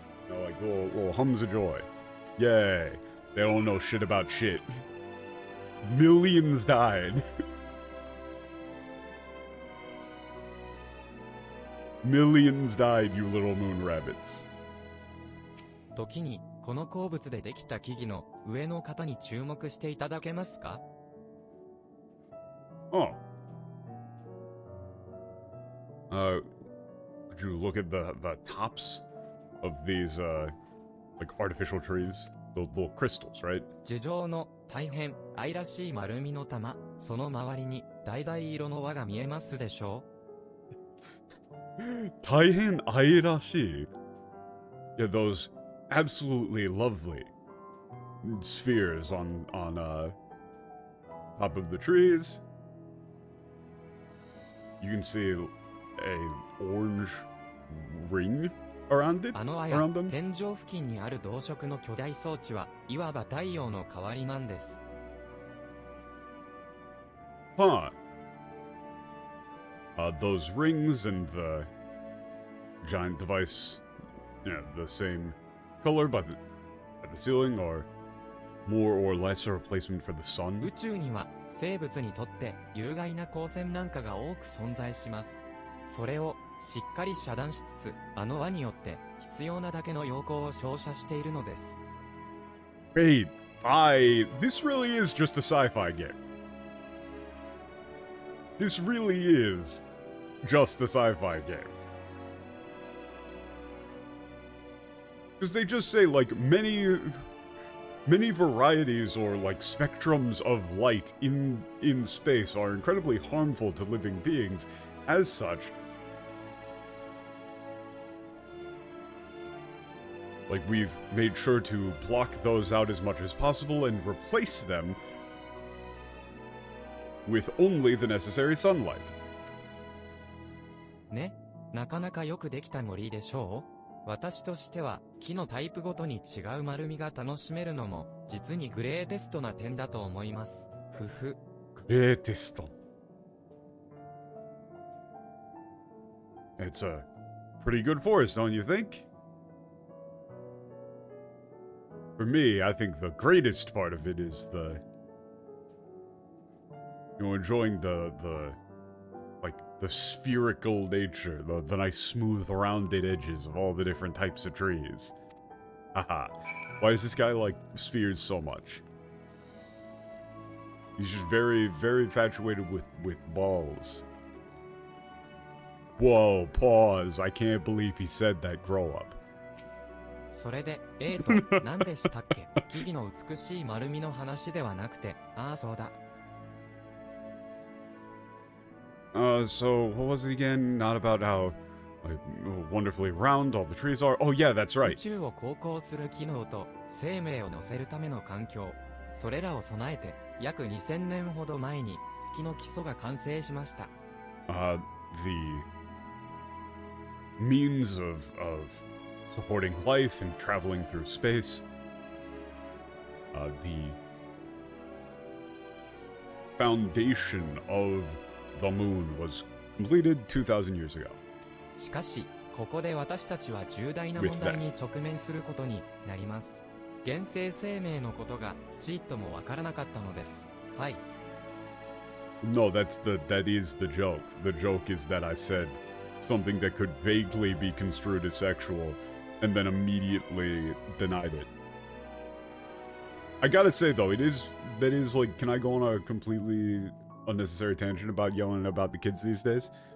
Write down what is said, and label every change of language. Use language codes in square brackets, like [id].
[en] You know, like little hums of joy. Yay! They don't know shit about shit. Millions died. Millions died, you little moon rabbits. [ja] 時に、この鉱物でできた木々の上の方に注目していただけますか？ Oh. [en] Could you look at the tops of these, like, artificial trees? The little crystals, right? [ja] 樹状の大変愛らしい丸みの玉、その周りに橙色の輪が見えますでしょう？ Taihen Airashi. [en] Yeah, those absolutely lovely spheres on top of the trees. You can see a orange ring around it. [ja] あの輪や [en] Around them. [ja] 天井付近にある同色の巨大装置はいわば太陽の代わりなんです。 Huh. [en] Those rings and the giant device, you know, the same color by the ceiling are more or less a replacement for the sun. [ja] 宇宙には生物にとって有害な光線なんかが多く存在します。それをしっかり遮断しつつ、あの輪によって必要なだけの陽光を照射しているのです。 [en] Wait, this really is just a sci-fi game. This really is just a sci-fi game. Because they just say, like, many varieties or, like, spectrums of light in space are incredibly harmful to living beings. As such, like, we've made sure to block those out as much as possible and replace them with only the necessary sunlight. [ja] ね、なかなかよくできた森でしょう？私としては、木のタイプごとに違う丸みが楽しめるのも、実にグレーテストな点だと思います。ふふ。 [en] Greatest. It's a pretty good forest, don't you think? For me, I think the greatest part of it is the, you know, enjoying the like, the spherical nature, the nice smooth rounded edges of all the different types of trees. Haha. Why does this guy like spheres so much? He's just very, very infatuated with balls. Whoa, pause. I can't believe he said that. Grow up. [ja] それで、と、何でしたっけ木々の美しい丸みの話ではなくて、ああそうだ。 [en] So, what was it again? Not about how like, wonderfully round all the trees are. Oh, yeah, that's [ja] 宇 [en] right. [ja] 宙を航行する機能と生命を乗せるための環境、それらを備えて約2000年ほど前に月の基礎が完成しました。 [en] The means of supporting life and traveling through space. The foundation of the moon was completed 2,000 years ago. [ja] しかし、ここで私たちは重大な問題に直面することになります。原生生命のことがちっともわからなかったのです。はい。 [en] No, that is the joke. The joke is that I said something that could vaguely be construed as sexual and then immediately denied it. I gotta say though, that is like, can I go on a completely unnecessary tangent about yelling about the kids these days?